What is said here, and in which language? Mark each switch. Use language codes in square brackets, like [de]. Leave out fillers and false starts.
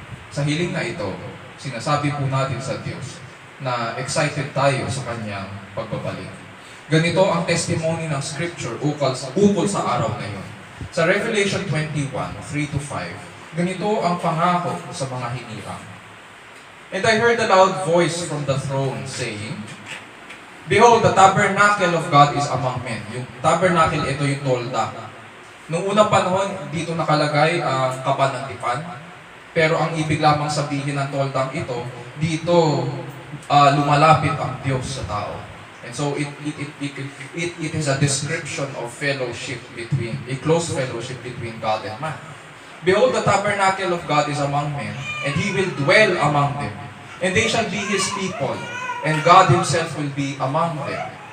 [tl] Sa hiling na ito, sinasabi po natin sa Diyos na excited tayo sa kanyang pagbabalik. Ganito ang testimony ng Scripture ukol sa araw na yun. Sa Revelation 21, 3-5, ganito ang pangako sa mga hinirang. [en] And I heard a loud voice from the throne saying, Behold, the tabernacle of God is among men. [tl] Yung tabernacle, ito yung tolda. Noong unang panahon, dito nakalagay ang kaban ng tipan. Pero ang ibig lamang sabihin ng toldang ito, dito lumalapit ang Diyos sa tao. [en] And so it is a description of fellowship a close fellowship between God and man. Behold, the tabernacle of God is among men, and He will dwell among them. And they shall be His people, and God Himself will be among them.